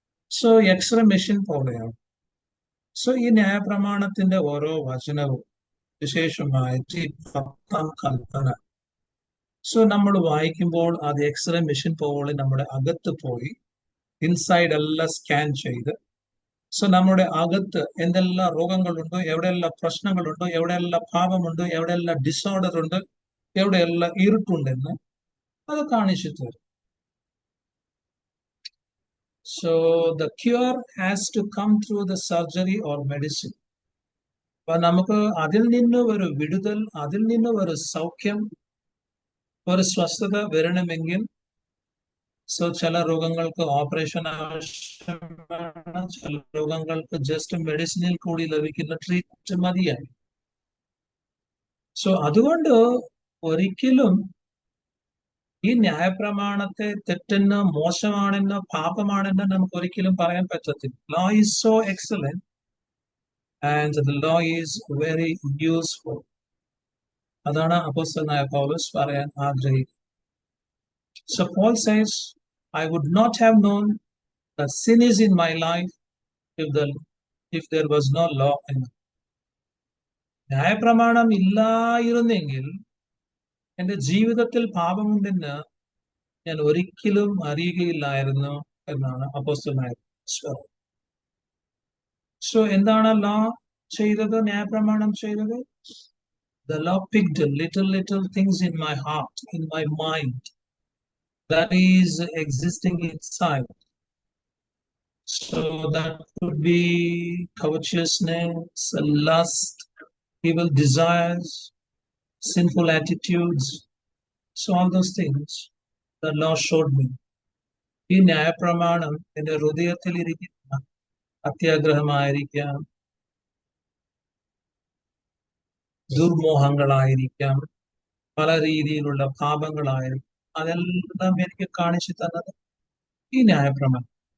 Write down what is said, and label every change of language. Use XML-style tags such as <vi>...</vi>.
<ml>So x-ray machine പോലെയാണ്. So ഈ ന്യായപ്രമാണത്തിന്റെ ഓരോ വചനവും, വിശേഷമായിട്ട് ഈ 10-ാം കൽപ്പന, സോ നമ്മൾ വായിക്കുമ്പോൾ അത് എക്സ്റേ മെഷീൻ പോലെ നമ്മുടെ അകത്ത് പോയി ഇൻസൈഡ് എല്ലാം സ്കാൻ ചെയ്ത്, സോ നമ്മുടെ അകത്ത് എന്തെല്ലാം രോഗങ്ങളുണ്ടോ, എവിടെയെല്ലാം പ്രശ്നങ്ങളുണ്ടോ, എവിടെയെല്ലാം പാപമുണ്ട്, എവിടെയെല്ലാം ഡിസോർഡർ ഉണ്ട്, എവിടെയെല്ലാം ഇരുട്ടുണ്ടെന്ന് അത് കാണിച്ചു തരും.</ml> <en>So the cure has to come through the surgery or medicine.</en> <ml>അപ്പൊ നമുക്ക് അതിൽ നിന്ന് ഒരു വിടുതൽ, അതിൽ നിന്ന് ഒരു സൗഖ്യം, ഒരു സ്വസ്ഥത വരണമെങ്കിൽ, സോ ചില രോഗങ്ങൾക്ക് ഓപ്പറേഷൻ ആവശ്യമാണ്, ചില രോഗങ്ങൾക്ക് ജസ്റ്റ് മെഡിസിനിൽ കൂടി ലഭിക്കുന്ന ട്രീറ്റ്മെന്റ് മതിയായി. സോ അതുകൊണ്ട് ഒരിക്കലും ഈ ന്യായപ്രമാണത്തെ തെറ്റെന്ന്, മോശമാണെന്ന്, പാപമാണെന്ന് നമുക്ക് ഒരിക്കലും പറയാൻ പറ്റത്തില്ല.</ml> <en>Law is so excellent and the law is very useful.</en> <ml>അതാണ് അപ്പോസ്തലനായ പൗലോസ് പറയാൻ ആഗ്രഹിക്കുന്നത്.</ml> <en>So Paul says, I would not have known that sin is in my life if there was no law in it.</en> <ml>ന്യായപ്രമാണം ഇല്ലായിരുന്നെങ്കിൽ എന്റെ ജീവിതത്തിൽ പാപമുണ്ടെന്ന് ഞാൻ ഒരിക്കലും അറിയുകയില്ലായിരുന്നു എന്നാണ് അപ്പോസ്തലനായ പൗലോസ്. സോ എന്താണ് ലോ ചെയ്തത്, ന്യായപ്രമാണം ചെയ്തത്?</ml> <en>The law picked little things in my heart, in my mind, that is existing inside. So that could be covetousness, lust, evil desires, sinful attitudes. So all those things the law showed me.</en> <ml>ഈ ന്യായപ്രമാണം എന്റെ ഹൃദയത്തിൽ ഇരിക്കുന്ന അത്യാഗ്രഹമായിരിക്കാം, ദുർമോഹങ്ങളായിരിക്കാം, പല രീതിയിലുള്ള പാപങ്ങളായിരിക്കും, അതെല്ലാം എനിക്ക് കാണിച്ചു തന്നത് ഈ ന്യായപ്രമാണം.</ml>